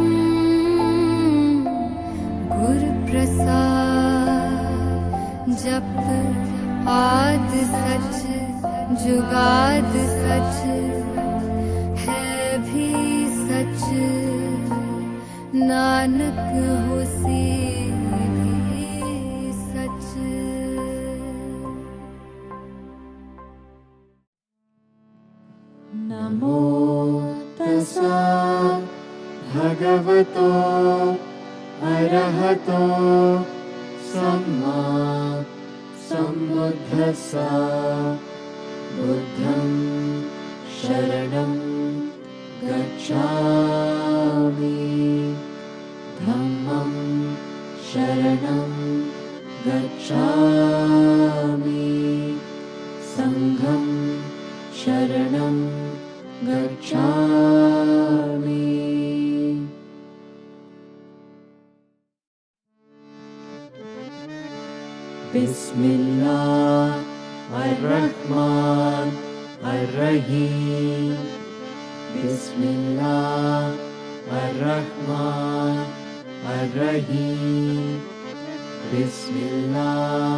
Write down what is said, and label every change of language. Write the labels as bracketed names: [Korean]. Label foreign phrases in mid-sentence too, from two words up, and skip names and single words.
[Punjabi] ਗੁਰ ਪ੍ਰਸਾਦਿ ਜਪੁ ਆਦਿ ਸਚੁ ਜੁਗਾਦਿ ਸਚੁ ਹੈ ਭੀ ਸਚੁ ਨਾਨਕ ਹੋਸੀ ਭੀ ਸਚੁ। [Pali] नमो तस्सा भगवतो अरहतो सम्मा सम्बुद्धस्सा बुद्धं शरणं गच्छामि धम्मं शरणं गच्छामि संघं शरणं गच्छामि। [Arabic] بسم الله الرحمن الرحيم بسم الله الرحمن الرحيم بسم الله